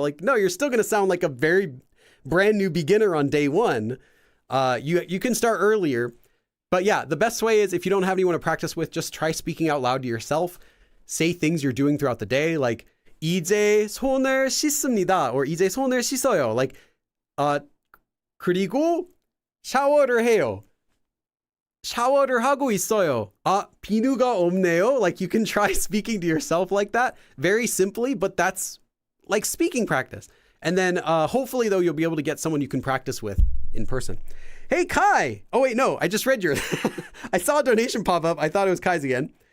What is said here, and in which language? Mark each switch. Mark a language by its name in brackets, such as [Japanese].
[English] Like, no, you're still going to sound like a very brand new beginner on day one. You can start earlier, but yeah, the best way is if you don't have anyone to practice with, just try speaking out loud to yourself. Say things you're doing throughout the day, like [Korean] 이제 손을 씻습니다, [English] or [Korean] 이제 손을 씻어요. [English] Like, [Korean] 그리고 샤워를 해요. 샤워를 하고 있어요. 비누가 없네요. [English] Like, you can try speaking to yourself like that very simply, but that's like speaking practice. And then hopefully though, you'll be able to get someone you can practice with in person. Hey, Kai. Oh wait, no, I just read yours. I saw a donation pop up. I thought it was Kai's again.